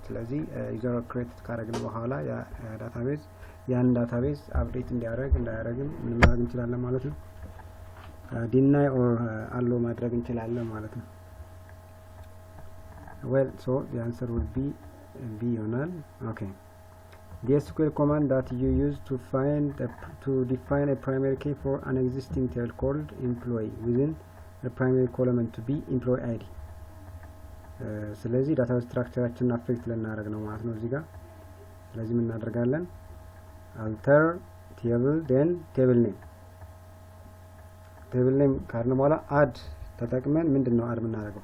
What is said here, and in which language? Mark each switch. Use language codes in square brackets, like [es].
[am] ስለዚህ ዩዘር ክሬት ካደረግን በኋላ ያ ዳታቤዝ ያን ዳታቤዝ አፕዴት እንዲያደርግ እንዳያደርግም ምን ማድረግ እንችላለን ማለት ነው። [en] ዲናይ ኦር አሎ ማድረግ እንችላለን ማለት ነው። well so the answer would be B [am] ይሆናል። [en] okay the SQL command that you use to define a primary key for an existing table called employee within the primary column to be employee ID. [am] ስለዚህ ዳታ ስትራክቸራችንን አፌክት ልናደርግ ነው ማለት ነው እዚህ ጋር። ስለዚህ ምን እናደርጋለን? [en] alter table then table name [am] ካልን በኋላ add ተጠቅመን ምንድነው አድ የምናደርገው?